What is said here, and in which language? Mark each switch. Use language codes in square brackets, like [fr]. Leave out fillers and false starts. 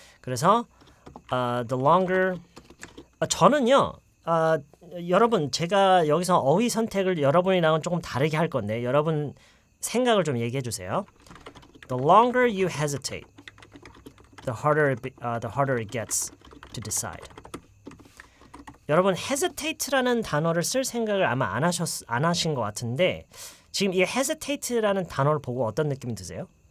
[ko] 그래서 [en] the longer [ko] 저는요 여러분 제가 여기서 어휘 선택을 여러분이랑은 조금 다르게 할 건데 여러분 생각을 좀 얘기해 주세요. [en] The longer you hesitate, the harder it gets to decide. [ko] 여러분 hesitate라는 단어를 쓸 생각을 아마 안 하신 것 같은데 지금 이 hesitate라는 단어를 보고 어떤 느낌이 드세요?